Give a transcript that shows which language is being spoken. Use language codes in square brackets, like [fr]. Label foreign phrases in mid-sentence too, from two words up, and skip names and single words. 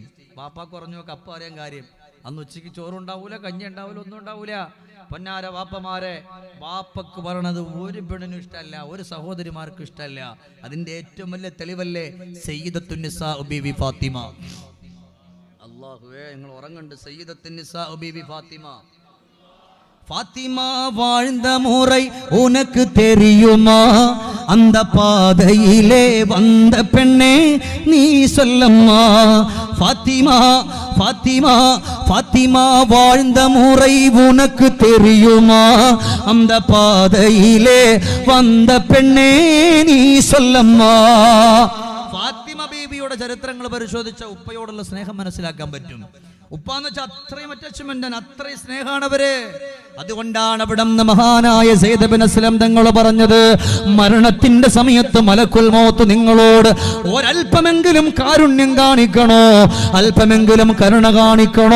[ml] വാപ്പാക്ക് പറഞ്ഞൊക്കെ അപ്പം അറിയാൻ കാര്യം. അന്ന് ഉച്ചയ്ക്ക് ചോറുണ്ടാവൂല, കഞ്ഞി ഉണ്ടാവൂല, ഒന്നും ഉണ്ടാവൂല. പൊന്നാര വാപ്പമാരെ, വാപ്പക്ക് പറയണത് ഒരു പെണ്ണിനും ഇഷ്ടമല്ല, ഒരു സഹോദരിമാർക്കും ഇഷ്ടമല്ല. അതിന്റെ ഏറ്റവും വലിയ തെളിവല്ലേ സയ്യിദത്തുൻ നിസാ ബീവി ഫാത്തിമ. അല്ലാഹുവേ, നിങ്ങൾ ഉറങ്ങുണ്ട്. സയ്യിദത്തുൻ നിസാ ബീവി ഫാത്തിമ. [ta] ஃபாத்திமா வாழ்ந்த முறை உனக்கு தெரியுமா? அந்த பாதையிலே வந்த பெண்ணே நீ சொல்லம்மா. ஃபாத்திமா ஃபாத்திமா ஃபாத்திமா வாழ்ந்த முறை உனக்கு தெரியுமா? அந்த பாதையிலே வந்த பெண்ணே நீ சொல்லம்மா. [ml] ഫാത്തിമ ബീബിയുടെ ചരിത്രങ്ങൾ പരിശോധിച്ച ഉപ്പയോടുള്ള സ്നേഹം മനസ്സിലാക്കാൻ പറ്റും. ഉപ്പാന്ന് വെച്ചാൽ അത്രയും അറ്റാച്ച്മെന്റ്, അത്രയും സ്നേഹമാണ് അവര്. അതുകൊണ്ടാണ് അവിടെ മഹാനായ സയ്യിദ് ഇബ്നു അസ്ലം തങ്ങൾ പറഞ്ഞത്, മരണത്തിന്റെ സമയത്ത് [ar] ملك الموت [ml] നിങ്ങളോട് ഒരല്പമെങ്കിലും കാരുണ്യം കാണിക്കണോ, അല്പമെങ്കിലും കരുണ കാണിക്കണോ?